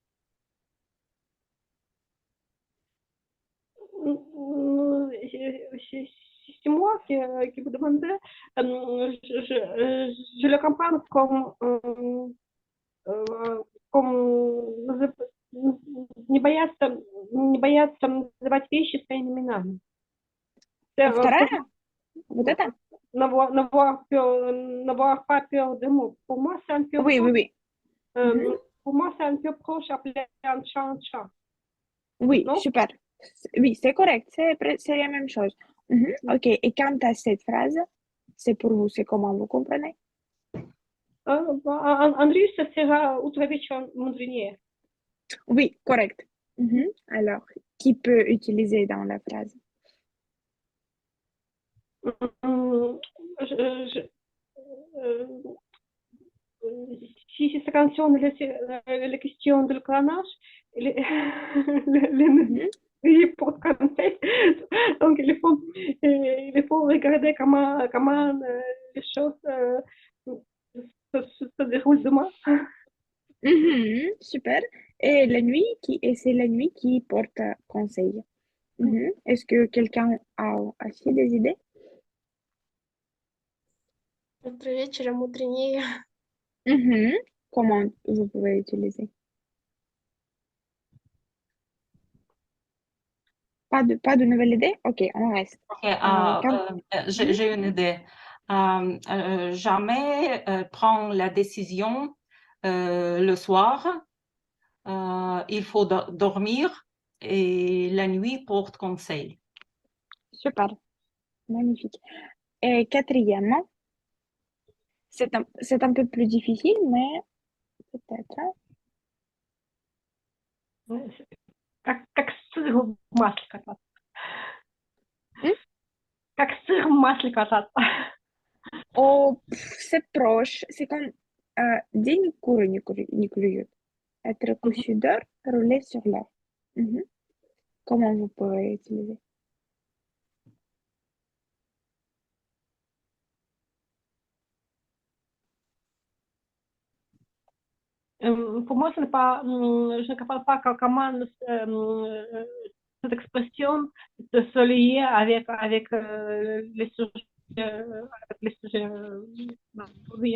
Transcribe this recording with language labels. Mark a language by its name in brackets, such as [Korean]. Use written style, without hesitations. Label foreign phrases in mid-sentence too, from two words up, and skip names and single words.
[French] C'est moi qui vous demandais, je le comprends comme [Russian] не бояться называть вещи своими именами. [French] Pour [Russian] Вторая? Вот [French] moi, [Russian] это? [French] n'avoir pas peur des mots. Pour moi, c'est un peu Oui, oui, proche, oui. Mhm. pour moi, c'est un peu proche appeler un chat, Oui, non? super. Oui, c'est correct. C'est la même chose. Mhm. Ok, et quant à cette phrase, c'est pour vous, c'est comment vous comprenez? [Russian] Андрей сера утро вечер мудренее. [French] Oui, correct. Mhm. Alors, qui peut utiliser dans la phrase? Je- si ça concerne la question du clonage, les, Mhm. les pour conseil, donc il faut regarder comment les choses se déroulent demain. Mhm. Super. Et la nuit, et c'est la nuit qui porte conseil. Mhm. Est-ce que quelqu'un a aussi des idées? [Russian] Утро вечера мудренее. Mhm. [French] Comment vous pouvez utiliser? Pas de nouvelle idée? Ok, on reste. Ok, Mhm. j'ai une idée. Jamais prendre la décision le soir. Il faut dormir et la nuit porte conseil. Super, magnifique. Et quatrièmement, c'est un peu plus difficile, mais peut-être. [Russian] Как сыр в масле кататься. Hmm? Как сыр в масле кататься. [French] Oh, c'est proche. C'est comme [Russian] день куры не клюют. [French] Être cousu d'or, rouler sur l'or. Mhm. Comment vous pouvez utiliser? Pour moi, ce n'est pas, je ne comprends pas comment cette expression se lier avec les sujets, avec les sujets oui.